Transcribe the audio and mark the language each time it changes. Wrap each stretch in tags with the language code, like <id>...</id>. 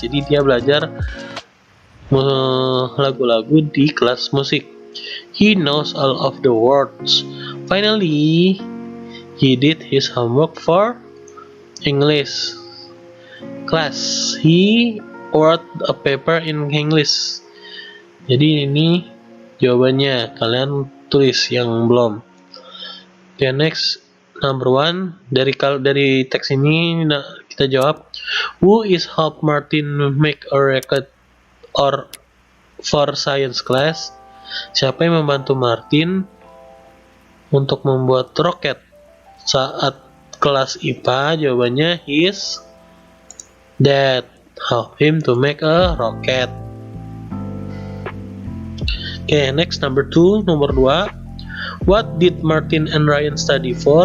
<id>Jadi dia belajar lagu-lagu di kelas musik.</id> <en>He knows all of the words. Finally, he did his homework for English class. He wrote a paper in English.</en> <id>Jadi ini jawabannya, kalian tulis yang belum.</id> <en>Okay, next, number 1</en> <id>dari teks ini kita jawab,</id> <en>who is help Martin make a rocket or for science class?</en> <id>Siapa yang membantu Martin untuk membuat roket saat kelas IPA?</id> <en>Jawabannya his dad help him to make a rocket. Okay, next, number 2, nomor 2. What did Martin and Ryan study for?</en>